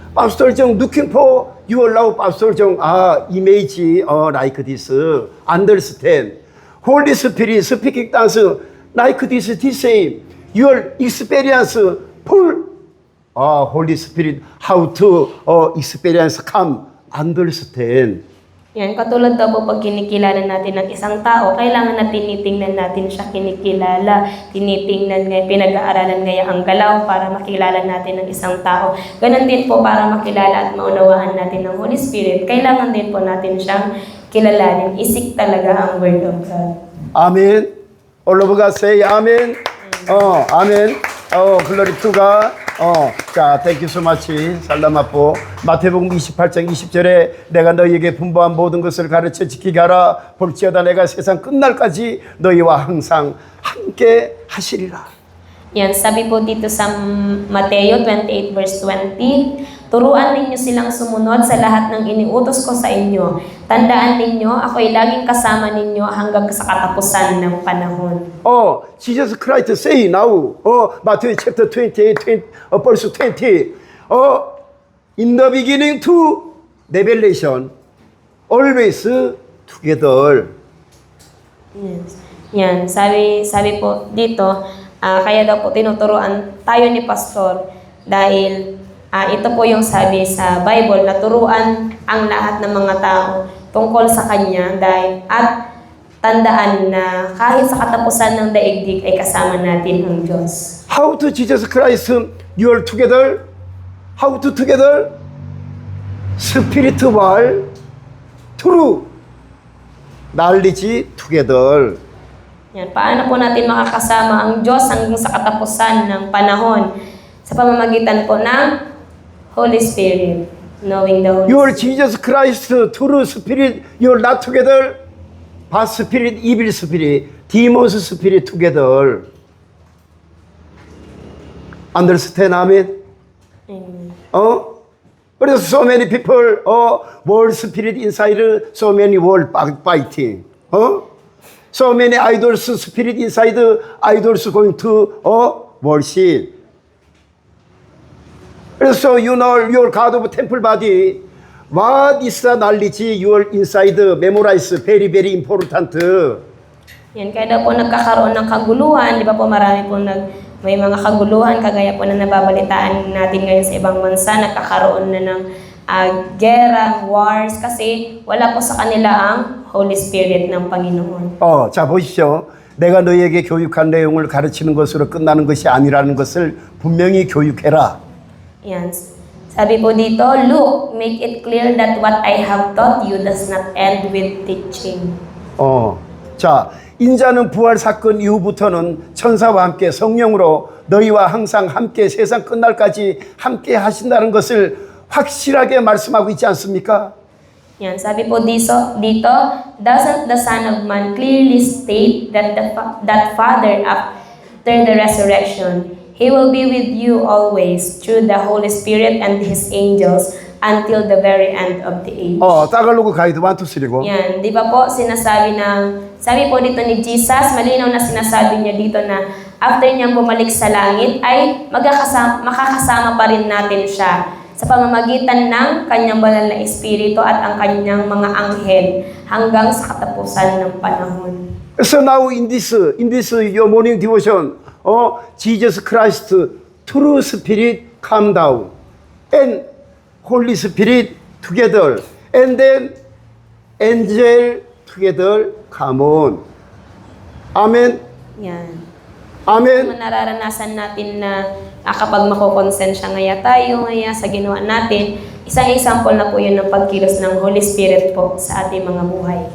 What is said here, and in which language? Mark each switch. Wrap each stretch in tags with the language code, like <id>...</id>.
<en>Pastor Jong looking for you allow Pastor Jong image like this, understand. Holy Spirit speaking tongues like this, the same. Your experience full. Holy Spirit, how to experience, come, understand.</en> <tl>Yan, katulad daw po pag kinikilala natin ng isang tao, kailangan na tinitingnan natin siya kinikilala, tinitingnan ngayon, pinag-aaralan ngayon ang galaw para makilala natin ng isang tao. Ganon din po para makilala at maunawaan natin ng Holy Spirit, kailangan din po natin siyang kilalanin. Isik talaga ang Word of God.</tl> <en>Amen. All of us say amen.</en> <ko>아멘.</ko> <en>글로리 투가.</en> <ko>자,</ko> <en>thank you so much.</en> <tl>살라마 po.</tl> <ko>마태복음 28장 20절에 내가 너희에게 분부한 모든 것을 가르쳐 지키게 하라. 볼지어다 내가 세상 끝날까지 너희와 항상 함께 하시리라.</ko> <tl>Yan, sabi po dito sa Mateo 28 verse 20, turuan ninyo silang sumunod sa lahat ng iniutos ko sa inyo. Tandaan ninyo, ako'y laging kasama ninyo hanggang sa katapusan ng panahon.</tl> <en>Jesus Christ say now, Matthew chapter 28, verse 20, in the beginning to revelation, always together. Yes.</en> <tl>Yan, sabi po dito, kaya daw po tinuturuan tayo ni Pastor dahil ito po yung sabi sa Bible na turuan ang lahat ng mga tao tungkol sa Kanya dahil at tandaan na kahit sa katapusan ng daigdig ay kasama natin ang Diyos.</tl> <en>How to Jesus Christ, you are together? How to together? Spiritual true knowledge together.</en> <tl>Yan, paano po natin makakasama ang Diyos hanggang sa katapusan ng panahon sa pamamagitan po ng Holy Spirit,</tl> <en>knowing the Holy Your Spirit. Jesus Christ, true spirit, you're not together. Bad spirit, evil spirit, demons spirit together. Understand, amen? Amen.</en> <ko>그래서</ko> <en>so many people, world spirit inside, so many world fighting. So many idols spirit inside, idols going to worship. So you know your God of temple body. What is the knowledge you are inside? Memorize, very, very important.</en> <tl>Yan, kaya daw po nagkakaroon ng kaguluhan, di ba po marami po may mga kaguluhan, kagaya po na nababalitaan natin ngayon sa ibang bansa, nagkakaroon na ng gera, wars, kasi wala po sa kanila ang Holy Spirit ng Panginoon.</tl> <ko>자 보십시오. 내가 너희에게 교육한 내용을 가르치는 것으로 끝나는 것이 아니라는 것을 분명히 교육해라.</ko> <tl>Yan. Sabi po dito,</tl> <en>look, make it clear that what I have taught you does not end with teaching.</en> <ko>자, 인자는 부활 사건 이후부터는 천사와 함께 성령으로 너희와 항상 함께 세상 끝날까지 함께 하신다는 것을 확실하게 말씀하고 있지 않습니까?</ko> <tl>Yan, sabi po dito,</tl> <en>doesn't the Son of Man clearly state that that Father after the resurrection, He will be with you always through the Holy Spirit and His angels until the very end of the age. 따갈로그 가이드 1, 2, 3고.</en> <tl>Yan, di ba po sabi po dito ni Jesus, malinaw na sinasabi niya dito na after niyang bumalik sa langit ay makakasama pa rin natin siya sa pamamagitan ng kanyang banal na espiritu at ang kanyang mga anghel hanggang sa katapusan ng panahon.</tl> <en>So now in this your morning devotion, Jesus Christ, true spirit come down, and Holy Spirit together, and then angel together come on. Amen.</en> <tl>Yan. Amen. Nararanasan natin na kapag makokonsensya ngaya tayo sa ginawa natin, isang example na po yun ng pagkilos ng Holy Spirit po sa ating mga buhay.</tl>